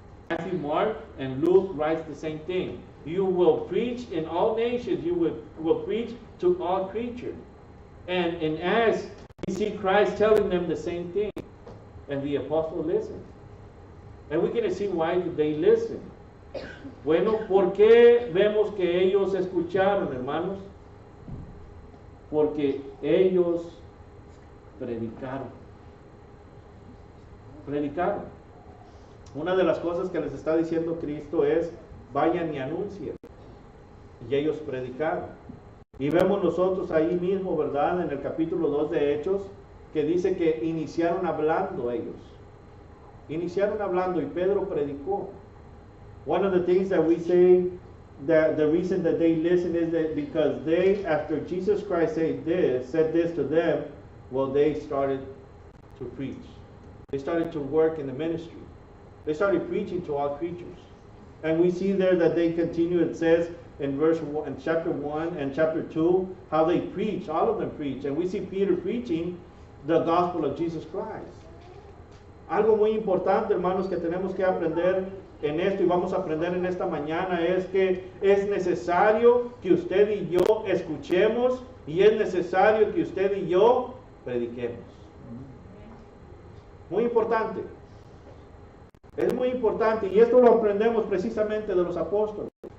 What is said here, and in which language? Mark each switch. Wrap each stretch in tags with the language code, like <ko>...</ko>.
<en>Matthew, Mark, and Luke writes the same thing. You will preach in all nations. You will preach to all creatures. And in Acts, we see Christ telling them the same thing. And the apostle listened. And we're going to see why they listen.</en> <es>Bueno, ¿por qué vemos que ellos escucharon, hermanos? Porque ellos predicaron. Predicaron. Una de las cosas que les está diciendo Cristo es, vayan y anuncien. Y ellos predicaron. Y vemos nosotros ahí mismo, ¿verdad? En el capítulo 2 de Hechos, que dice que iniciaron hablando ellos. Iniciaron hablando y Pedro predicó.</es> <en>One of the things that we say, that the reason that they listen is that because they, after Jesus Christ said this to them, well, they started to preach. They started to work in the ministry. They started preaching to all creatures. And we see there that they continue, it says in in chapter 1 and chapter 2, how they preach, all of them preach. And we see Peter preaching the gospel of Jesus Christ.</en> <es>Algo muy importante, hermanos, que tenemos que aprender en esto y vamos a aprender en esta mañana es que es necesario que usted y yo escuchemos y es necesario que usted y yo prediquemos. Muy importante. Es muy importante y esto lo aprendemos precisamente de los apóstoles.</es>